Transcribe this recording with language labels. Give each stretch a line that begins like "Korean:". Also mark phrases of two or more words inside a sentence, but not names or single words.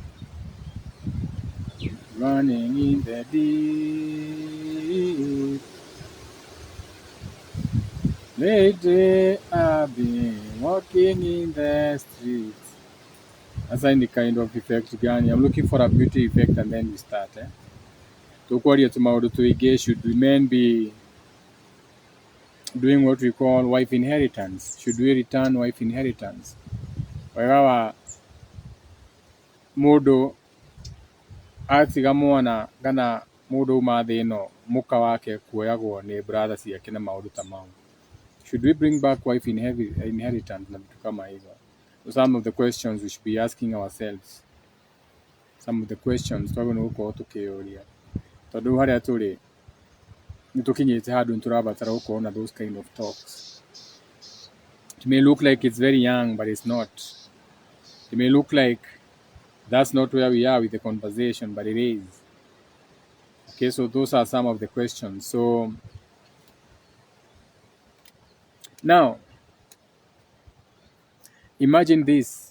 English: Running in the deep. Lately I've been walking in the streets. That's any kind of effect gani. I'm looking for a beauty effect and then we start.
Kikuyu: Tukwaria tumaudu tuige,
English: should men be doing what we call wife inheritance? Should we return wife inheritance?
Kikuyu: Wagawa mudu atiga mwana gana mudu mathino muka wake kuoyagwo ni brother ciake na maundu ta mau.
English: Should we bring back wife inheritance
Swahili: na vitu kama hivyo?
English: Some of the questions we should be asking ourselves. Some of the questions
Kikuyu: twagona gukorwo tukiuria tondu haria turi nitukinyite handu nturabatara gukorwo na
English: those kind of talks. It may look like it's very young, but it's not. It may look like that's not where we are with the conversation, but it is. Okay, so those are some of the questions. So now imagine this.